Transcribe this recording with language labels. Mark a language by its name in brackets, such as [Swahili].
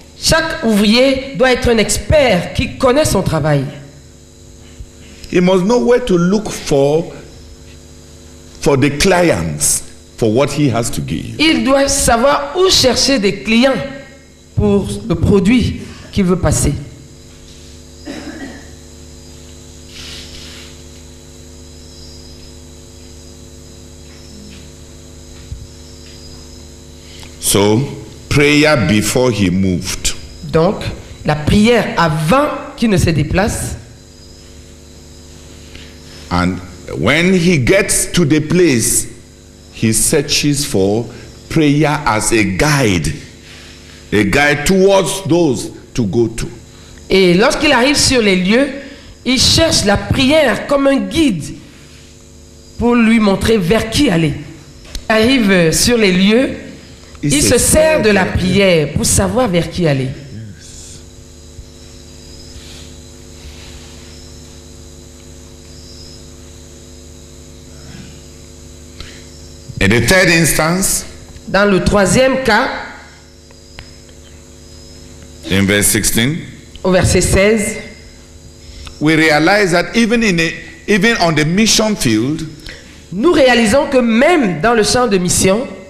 [French] Chaque ouvrier doit être un expert qui connaît son travail. [English] He must know where to look for the clients, for what he has to give. [French] Il doit savoir où chercher des clients pour le produit qu'il veut passer. [English] So, prayer before he moved. [French] Donc, la prière avant qu'il ne se déplace. [English] And when he gets to the place, he searches for prayer as a guide towards those to go to. [French] Et lorsqu'il arrive sur les lieux, il cherche la prière comme un guide pour lui montrer vers qui aller. Il arrive sur les lieux, il se sert de la prière pour savoir vers qui aller. [English] In the third instance, [French] dans le troisième cas, [English] in verse 16, [French] au verset 16, [English] we realize that even on the mission field, [French] nous réalisons que même dans le champ de mission,